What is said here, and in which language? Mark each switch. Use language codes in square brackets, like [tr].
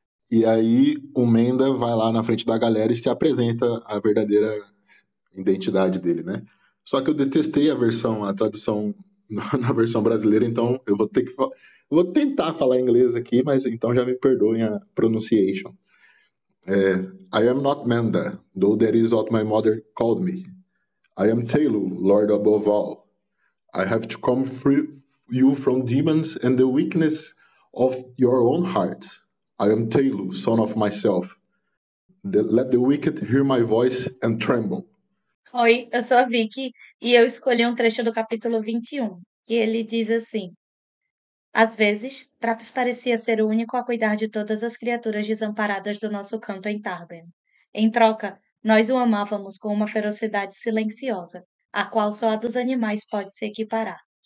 [pt] E aí o Menda vai lá na frente da galera e se apresenta a verdadeira identidade dele, né? Só que eu detestei a tradução na versão brasileira, então eu vou tentar falar inglês aqui, mas então já me perdoem a pronunciation. [en] I am not Menda, though that is what my mother called me. I am Telû, Lord above all. I have to come free you from demons and the weakness of your own hearts. I am Telû, son of myself. Let the wicked hear my voice and tremble. [pt] Oi, eu sou a Vicky e eu escolhi um trecho do capítulo 21, que ele diz assim: às vezes, Traps parecia ser o único a cuidar de todas as criaturas desamparadas do nosso canto em Tar-Beam. Em troca, nós o amávamos com uma ferocidade silenciosa, a qual só a dos animais pode se equiparar.